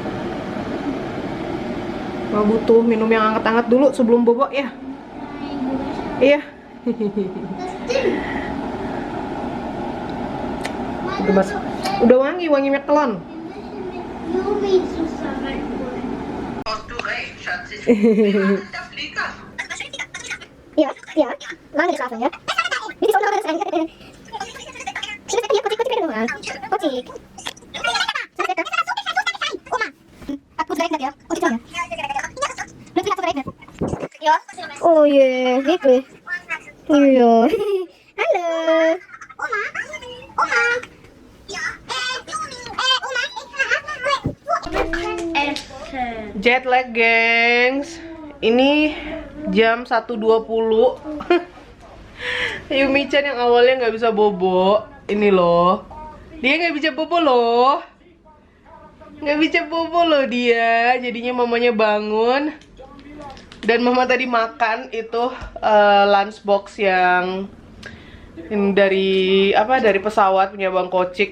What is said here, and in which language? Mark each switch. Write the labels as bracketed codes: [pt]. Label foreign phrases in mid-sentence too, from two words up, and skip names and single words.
[id] Mau butuh minum yang hangat-hangat dulu sebelum bobo ya. Iya. Udah wangi minyak telon. Yumi susah banget. [de] Ja, ja. Lange geschlafen, ja? Wie die Sonne sein. [id] Sini ya, kotik rumah. Kotik. Oma. Aku direkt ya. Kotik ya. Nanti aku direkt. [de] Ja. Oh je, wirklich. Ja. Hallo. Oma. Oma. Ja. Oma, Essen. [en] Jet lag, [id] gengs. Ini jam 1.20. Yumi-chan yang awalnya nggak bisa bobo, ini loh. Dia nggak bisa bobo loh. Nggak bisa bobo loh dia. Jadinya mamanya bangun. Dan mama tadi makan itu lunchbox yang dari pesawat punya Bang Kocik.